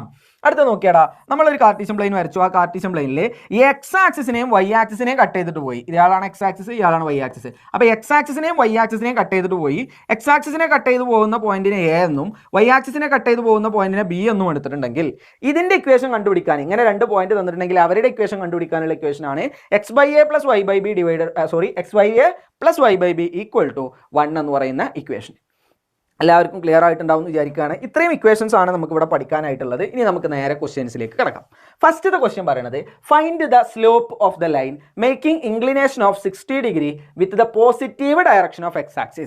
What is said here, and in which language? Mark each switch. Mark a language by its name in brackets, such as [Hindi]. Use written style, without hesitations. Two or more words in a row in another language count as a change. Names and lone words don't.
[Malayalam] അടുത്ത നോക്കിയാടാ, നമ്മളൊരു [English] Cartesian plane [Malayalam] വരച്ചു. ആ കാർട്ടീഷ്യൻ പ്ലെയിനിൽ ഈ എക്സ് ആക്സിസിനെയും y ആക്സിസിനെയും കട്ട് ചെയ്തിട്ട് പോയി. ഇയാളാണ് [English] x axis, [Malayalam] ഇയാളാണ് y ആക്സിസ്. അപ്പോൾ എക്സ് ആക്സിസിനെയും y ആക്സിസിനെയും കട്ട് ചെയ്തിട്ട് പോയി. എക്സ് ആക്സിസിനെ കട്ട് ചെയ്ത് പോകുന്ന പോയിന്റിനെ a എന്നും y ആക്സിസിനെ കട്ട് ചെയ്ത് പോകുന്ന പോയിന്റിനെ b എന്നും എടുത്തിട്ടുണ്ടെങ്കിൽ ഇതിന്റെ ഇക്വേഷൻ കണ്ടുപിടിക്കാൻ, ഇങ്ങനെ രണ്ട് പോയിന്റ് തന്നിട്ടുണ്ടെങ്കിൽ അവരുടെ ഇക്വേഷൻ കണ്ടുപിടിക്കാനുള്ള ഇക്വേഷനാണ് x/a + y/b x/a + y/b = 1 എന്ന് പറയുന്ന ഇക്വേഷൻ. എല്ലാവർക്കും ക്ലിയർ ആയിട്ടുണ്ടാവും എന്ന് വിചാരിക്കുകയാണ്. ഇത്രയും ഇക്വേഷൻസ് ആണ് നമുക്ക് ഇവിടെ പഠിക്കാനായിട്ടുള്ളത്. ഇനി നമുക്ക് നേരെ ക്വസ്റ്റ്യൻസിലേക്ക് കിടക്കാം. ഫസ്റ്റത്തെ ക്വസ്റ്റ്യൻ പറയുന്നത് [English] find the slope of the line making inclination of 60 degree with the positive direction of x axis.